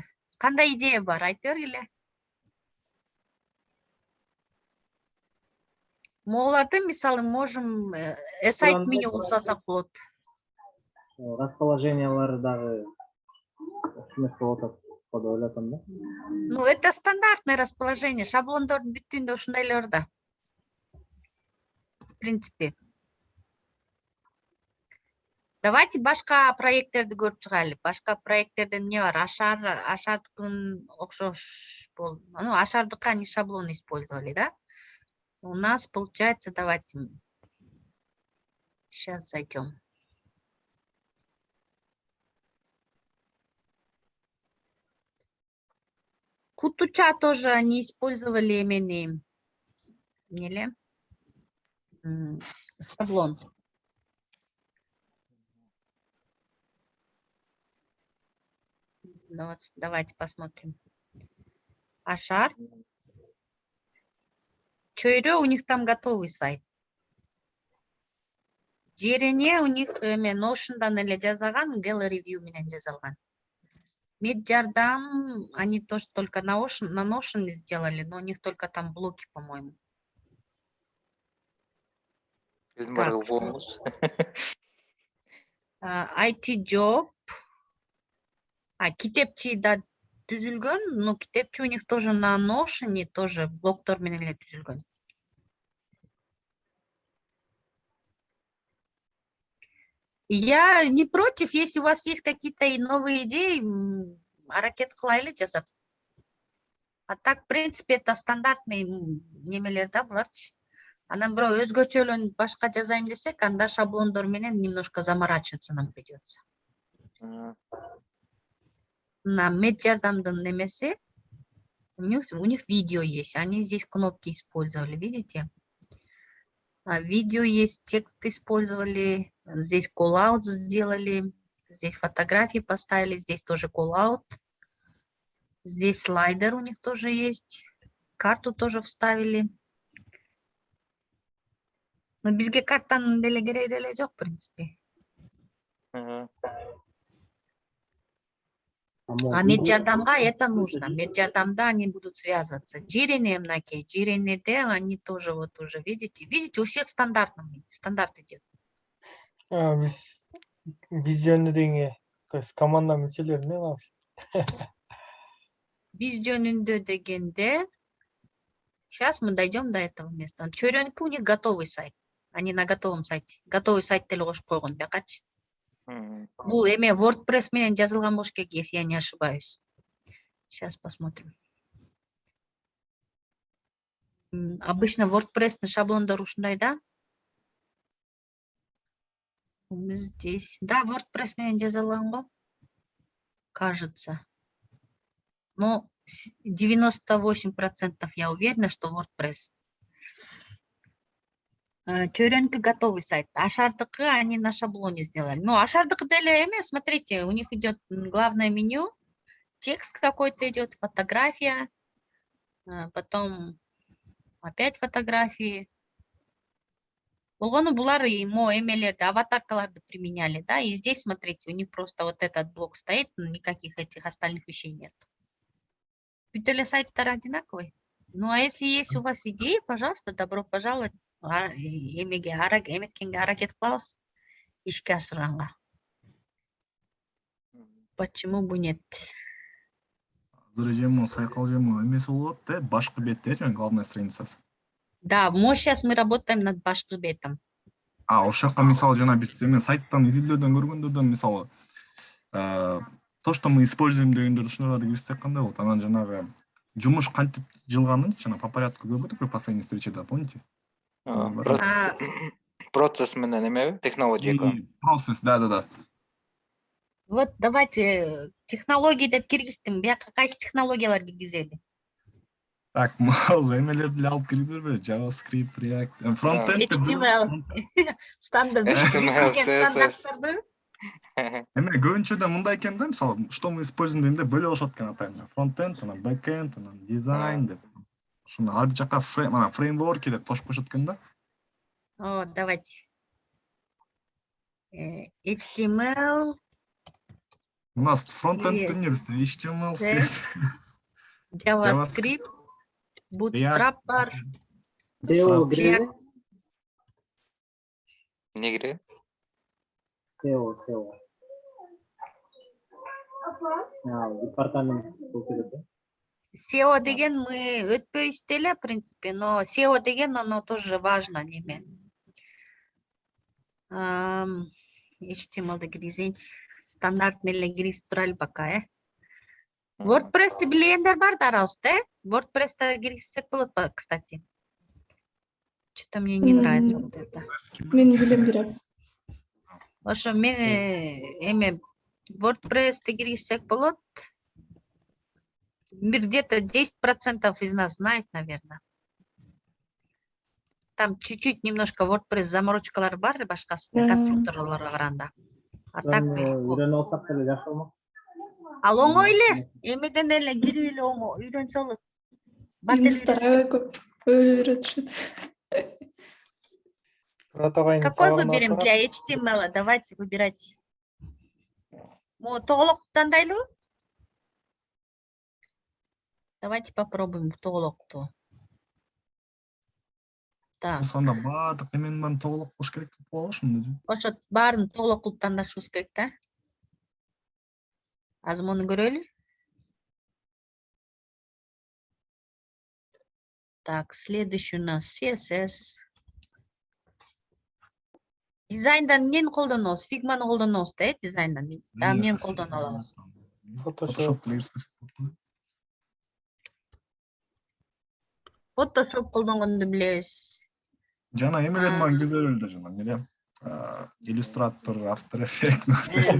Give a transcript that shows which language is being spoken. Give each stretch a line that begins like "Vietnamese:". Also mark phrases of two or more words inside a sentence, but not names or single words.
Kyrgyz: Кандай идея бар, айтып бергиле. Могуларды мисалы можем сайт меню кылып салсак болот. Расположениялары дагы эмес болуп атат деп ойлоп атам да.
Russian: Ну, это стандартное расположение.
Kyrgyz: Шаблондордун бүттүндө ушундайлар да.
Russian: В принципе.
Kyrgyz: Давайте башка проекттерди көрүп чыгайлы. Башка проекттерде эмне бар? Ашардыкын окшош болду.
Russian: Ну, ашардыкка они шаблон использовали, да? У нас получается, давайте сейчас зайдем. Кутуча тоже они использовали именно шаблон. Давайте посмотрим. Ашар. Чойрё, у них там готовый сайт.
Kyrgyz: Жерене
Russian: у них
Kyrgyz: Notion'дан эле жазалган, Gallery View менен жазалган.
Russian: Меджардам, они тоже только на Notion сделали, но у них только там блоки, по-моему.
Kyrgyz: Биздин Так, баары кылгонбуз. IT Job. Китепчи да түзүлгөн, но китепчи у них тоже на Notion, тоже блоктор менен эле түзүлгөн.
Russian: Я не против, если у вас есть какие-то новые идеи,
Kyrgyz: аракет кылайлы жасап.
Russian: А так, в принципе, это стандартный
Kyrgyz: немелер да буларчы.
Russian: Анан бирок өзгөчөлөн башка жазайын десек, анда шаблондор менен немножко заморачиваться нам придется. На
Kyrgyz: меджардамдын немеси,
Russian: у них видео есть, они здесь кнопки использовали, видите? Видео есть, текст использовали, здесь call-out сделали, здесь фотографии поставили, здесь тоже call-out. Здесь слайдер у них тоже есть, карту тоже вставили.
Kyrgyz: Но бизге картанын деле кереги деле жок,
Russian: в принципе. А меджардамга это нужно. Меджардамда они будут связываться. Джирини, мнаки, Джирини-де они тоже вот уже, видите? Видите, у всех стандартный, стандарт идет.
Kyrgyz: Биз жөнүндө дегенге,
Russian: то есть
Kyrgyz: команда мүчөлөрүнө алабыз. Биз жөнүндө дегенде,
Russian: сейчас мы дойдем до этого места. Чөрөнүкү у них готовый сайт. Они на готовом сайте. Готовый сайт
Kyrgyz: деле кошуп койгон, бакачы. Бул эме WordPress менен жазылган болуш керек,
Russian: если я не ошибаюсь. Сейчас посмотрим. Обычно
Kyrgyz: WordPress-ны шаблондору ушундай да?
Russian: Здесь.
Kyrgyz: Да, WordPress менен жазылган го.
Russian: Кажется. Но 98% я уверена, что WordPress. Чөрөнкү готовый сайт. Ашардыкы они на шаблоне сделали. Но
Kyrgyz: ашардыкы деле эме,
Russian: смотрите, у них идет главное меню, текст какой-то идет, фотография, потом опять фотографии.
Kyrgyz: Болгону булар эмелерди, аватаркаларды
Russian: применяли, да, и здесь, смотрите, у них просто вот этот блок стоит, никаких этих остальных вещей нет.
Kyrgyz: Бүт эле сайттар одинаковый.
Russian: Ну, а если есть у вас идеи, пожалуйста, добро пожаловать.
Kyrgyz: Эметкенге аракет кылабыз ишке ашырганга.
Russian: Почему бы нет?
Kyrgyz: Азыр жему сайкал жему эмеси болот да, башкы бетте жана
Russian: главная страницасы. Да, сейчас мы работаем над
Kyrgyz: башкы бетом. Ошол жака мисалы жана биз эме сайттан изилдөөдөн көргөндөрдөн мисалы
Russian: то, что мы используем
Kyrgyz: дегендер ушуналарды кирсек кандай болот? Анан жанагы жумуш кантип жылганын жана
Russian: по порядку
Kyrgyz: көрбөдүкпү
Russian: последний встречада,
Kyrgyz: помните? Процесс менен эмеби? Технология.
Russian: Процесс, да. Вот давайте технологии
Kyrgyz: деп киргиздим. Бияка кайсы технологиялар киргизели? Так, мал эмелерди алып киргизерби? JavaScript, React, фронтенд, HTML, стандарт. HTML, CSS. Эме көбүнчөдө мындай экен да, мисалы,
Russian: что мы используем
Kyrgyz: дегенде бөлүп алышат экен атайын. Фронтенд, анан бэкенд, анан дизайн деп. Ошону ар жака фреймворки деп кошуп коюшат экен да.
Russian: Вот, давайте. HTML. У нас фронтенд университет, HTML, CSS.
Kyrgyz: JavaScript, Bootstrap бар. SEO киреби? Не киреби? SEO. Департамент болуп кетет.
Russian: SEO деген мы
Kyrgyz: өтпөйбүз деле,
Russian: в принципе, но SEO деген оно тоже важно неме.
Kyrgyz: HTML-ды киргизейинчи. Стандартный эле кирип турайлы пока, WordPress-ти билгендер бар да арабызда, WordPress-та киргизсек болот, кстати.
Russian: Что-то мне не нравится вот это.
Kyrgyz: Мен билем бираз. Ошо мен эме WordPress-ти киргизсек болот.
Russian: Где-то 10% из нас знает, наверное. Там чуть-чуть немножко
Kyrgyz: WordPress заморочкалар бар, башкасы конструкторлорго караганда.
Russian: А так легко.
Kyrgyz: Үйрөнүп алсак деле жакшы болмок. Ал оңой эле, эмеден эле кирип эле оңой, үйрөнсө болот. Индустар аябай көп үйрөтүшөт.
Russian: Какой выберем для HTML? Давайте выбирать.
Kyrgyz: Тоголок тандайлыбы?
Russian: Давайте попробуем толокту. Так,
Kyrgyz: Сонда баардык эменин баарын толук кылыш керек деп болот ошондо же. ошо баарын толук кылып тандашыбыз керек да. Азыр муну көрөлү.
Russian: Так, следующий у нас CSS.
Kyrgyz: Дизайндан эмнени колдонобуз? Фигманы колдонобуз да, дизайндан. Да, эмнени колдоно алабыз? Photoshop. Photoshop колдонгонду билебиз. Жана эмелердин баарын киргизеле да жана эмне иллюстратор, After Effects.